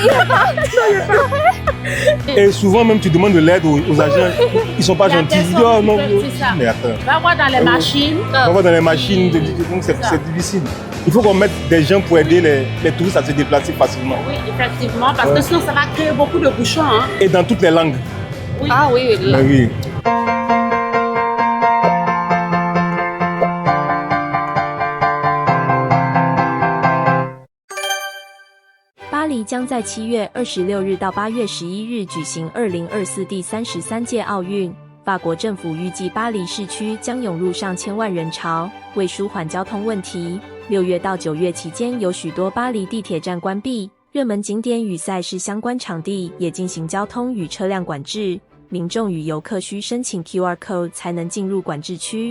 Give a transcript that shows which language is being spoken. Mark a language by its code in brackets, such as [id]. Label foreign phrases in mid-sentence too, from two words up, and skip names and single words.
[fr] Et souvent même tu demandes de l'aide aux agents, ils sont pas gentils. Ils disent oh non, mais attends. Va voir dans les machines. On va voir dans les machines, donc c'est difficile. Il faut qu'on mette des gens pour aider les touristes à se déplacer facilement. Oui, effectivement, parce que sinon ça va créer beaucoup de bouchons. Hein. Et dans toutes les langues. Oui. Ah oui, oui. Oui. [zh] 巴黎将在7月26日到8月11日举行2024第33届奥运。法国政府预计巴黎市区将涌入上千万人潮，为舒缓交通问题，6月到9月期间有许多巴黎地铁站关闭，热门景点与赛事相关场地也进行交通与车辆管制，民众与游客需申请 QR code 才能进入管制区。